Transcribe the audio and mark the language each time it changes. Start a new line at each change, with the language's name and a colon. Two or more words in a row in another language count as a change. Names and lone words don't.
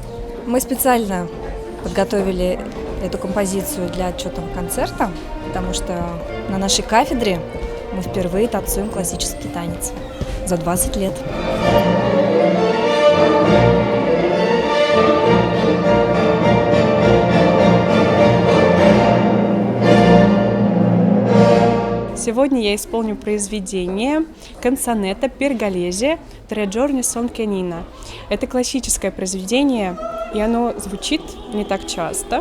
Russian: Мы специально подготовили эту композицию для отчетного концерта, потому что на нашей кафедре мы впервые танцуем классический танец за 20 лет. Сегодня я исполню произведение «Canzonetta per Gallese tre giorni son canina». Это классическое произведение, и оно звучит не так часто.